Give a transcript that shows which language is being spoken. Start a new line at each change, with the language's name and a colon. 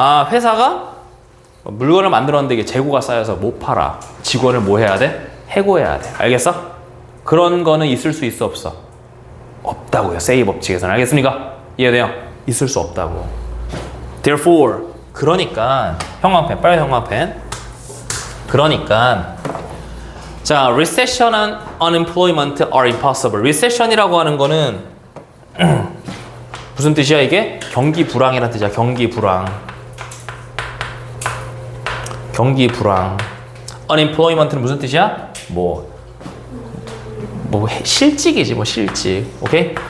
Korean: 회사가 물건을 만들었는데 이게 재고가 쌓여서 못 팔아. 직원을 뭐 해야 돼? 해고해야 돼. 알겠어? 그런 거는 있을 수 있어 없어? 없다고요. say 법칙에서는. 알겠습니까? 이해돼요? 있을 수 없다고. Therefore, 그러니까 형광펜, 빨간 형광펜. 그러니까 자,
English: recession and unemployment are impossible.
Korean: recession이라고 하는 거는 무슨 뜻이야 이게? 경기 불황이라는 뜻이야. 경기 불황. 경기 불황. unemployment는 무슨 뜻이야? 뭐 실직이지, 뭐 실직. 오케이?